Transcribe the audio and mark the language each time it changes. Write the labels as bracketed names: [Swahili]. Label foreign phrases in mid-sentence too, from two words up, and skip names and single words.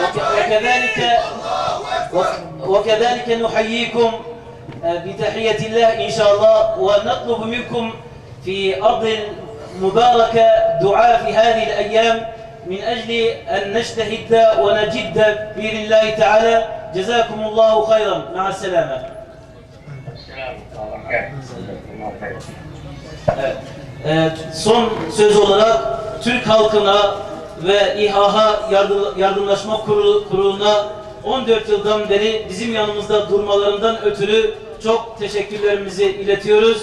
[Arabic] وكذلك نحييكم بتحية الله إن شاء الله ونطلب منكم في أرض مباركة دعاء في هذه الأيام من أجل أن نجتهد ونجد بإذن الله تعالى. جزاكم الله خيرا. مع السلامة. [Turkish] Evet, son söz olarak Türk halkına ve İHA Yardımlaşma Kurulu'na 14 yıldan beri bizim yanımızda durmalarından ötürü çok teşekkürlerimizi iletiyoruz.